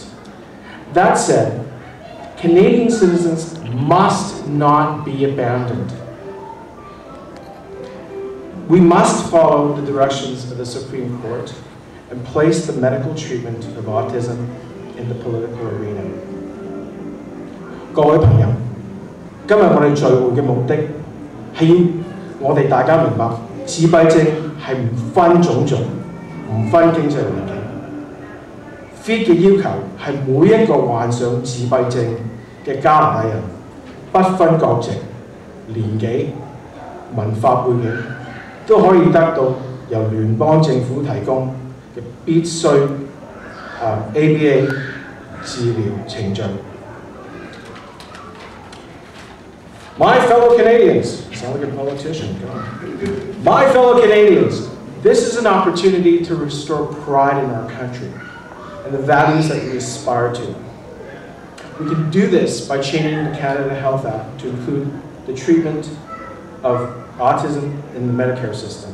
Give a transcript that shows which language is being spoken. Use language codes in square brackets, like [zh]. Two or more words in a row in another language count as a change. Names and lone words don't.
[en] That said, Canadian citizens must not be abandoned. We must follow the directions of the Supreme Court and place the medical treatment of autism in the political arena. [yue] 各位朋友，今日我哋聚會嘅目的係要我哋大家明白，自閉症係唔分種族、唔分經濟背景。FEAT 嘅要求係每一個患上自閉症嘅加拿大人，不分國籍、年紀、文化背景，都可以得到由聯邦政府提供嘅必須ABA 治療程序。 [en] My fellow Canadians, sound like a politician, come on. My fellow Canadians, this is an opportunity to restore pride in our country and the values that we aspire to. We can do this by changing the Canada Health Act to include the treatment of autism in the Medicare system.